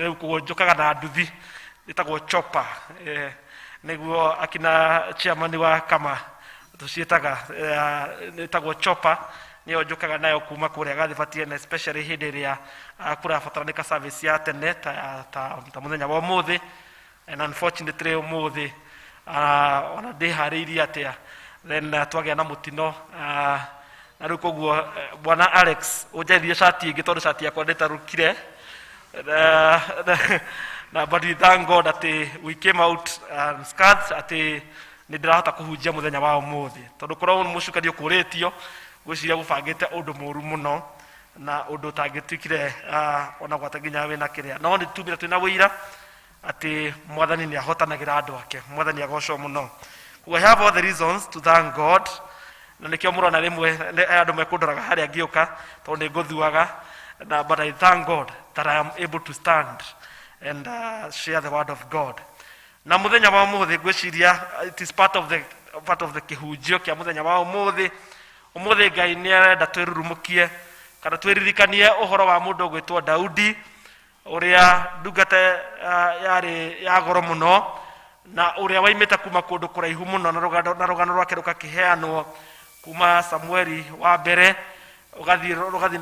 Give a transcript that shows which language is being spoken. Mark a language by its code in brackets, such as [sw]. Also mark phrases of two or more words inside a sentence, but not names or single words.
[ki] Rĩu koguo njũkaga na nduthi ĩtagwo chopper, nĩguo akina chairman wa kama tũciĩtaga ĩtagwo chopper, nĩyo njũkaga nayo kuma kũrĩa Gathibatie, na especially hĩndĩ ĩrĩa kũrabataranĩka service ya tene ta mũthenya wa ũmũthĩ. [en] And unfortunately [ki] ũmũthĩ ona ndĩharĩirie atĩa, then twagĩa na mũtino, na rĩu koguo bwana Alex ũnjaithie shati ĩngĩ tondũ shati yakwa ndĩtarũkire, [en] na but we thank God atĩ we came out scarred, [ki] atĩ nĩ ndĩrahota kũhunjia mũthenya wa ũmũthĩ, tondũ korwo mũcukani ũkũrĩtio gwĩciria gũbangĩte ũndũ mũũru mũno na ũndũ ũtangĩtuĩkire ona gwata nginya wĩna kĩrĩa, no nĩ tumire twĩna wĩira atĩ Mwathani nĩ ahotanagĩra andũ ake. Mwathani agocwo mũno. [en] We have all the reasons to thank God, [ki] na nĩkĩo mũrona rĩmwe andũ mekũndoraga harĩa ngĩũka tondũ nĩ ngũthuaga, [en] but I thank God that I am able to stand and share the word of God. [ki] Na mũthenya wa ũmũthĩ ngwĩciria [en] it is part of part of the [ki] kihunjio kia muthenya wa umuthi Ngai ni arenda twirurumukie kana twiririkanie uhoro wa mundu gwitwo Daudi uria ndungata yari ya goro muno na uria waimite kuma kundu kuraihu muno na rugano rwake rukakiheanwo kuma Samueli wa mbere ugathi